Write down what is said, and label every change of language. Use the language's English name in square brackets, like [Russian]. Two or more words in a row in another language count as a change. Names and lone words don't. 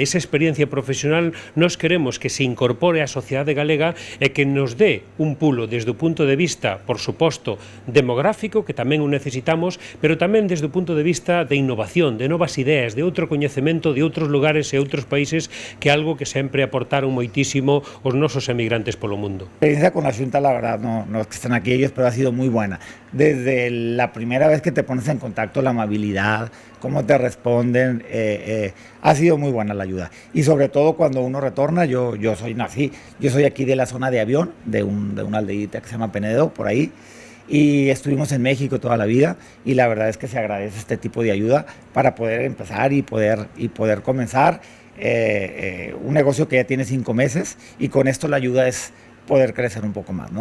[Galician] Esa experiencia profesional nós queremos que se incorpore á sociedade galega e que nos dé un pulo desde o punto de vista, por suposto, demográfico, que tamén o necesitamos, pero tamén desde o punto de vista de innovación, de novas ideas, de outro coñecemento de outros lugares e outros países, que é algo que sempre aportaron moitísimo os nosos emigrantes polo mundo. [Spanish] La experiencia con la Xunta, la verdad, no es que estén aquí ellos, pero ha sido muy buena. Desde la primera vez que te pones en contacto, la amabilidad, cómo te responden, ha sido muy buena la ayuda. Y sobre todo cuando uno retorna, yo soy aquí de la zona de Avión, de una aldeita que se llama Penedo, por ahí, y estuvimos en México toda la vida, y la verdad es que se agradece este tipo de ayuda para poder empezar y poder comenzar un negocio que ya tiene 5 meses, y con esto la ayuda es poder crecer un poco más, ¿no?